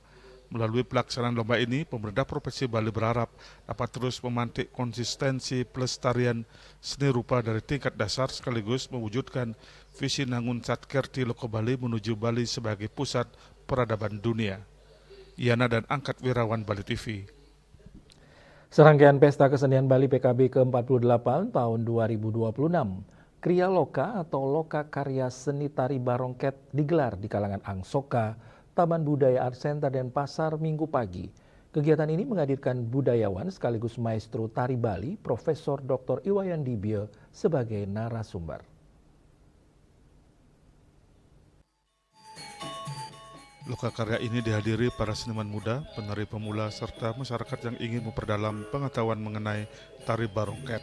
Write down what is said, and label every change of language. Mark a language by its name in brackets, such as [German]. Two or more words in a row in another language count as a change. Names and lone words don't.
[Indonesian] Melalui pelaksanaan lomba ini, pemerintah Provinsi Bali berharap dapat terus memantik konsistensi pelestarian seni rupa dari tingkat dasar sekaligus mewujudkan visi Nangun Satkerti Loko Bali menuju Bali sebagai pusat peradaban dunia. Yana dan Angkat Wirawan, Bali TV. Serangkaian Pesta Kesenian Bali PKB ke-48 tahun 2026, Kriya Loka atau Loka Karya Seni Tari Barongket digelar di kalangan Angsoka, Taman Budaya Art Center dan Pasar Minggu pagi. Kegiatan ini menghadirkan budayawan sekaligus maestro tari Bali, Profesor Dr. Iwayan Dibio sebagai narasumber. Loka karya ini dihadiri para seniman muda, penari pemula, serta masyarakat yang ingin memperdalam pengetahuan mengenai tari Barongket.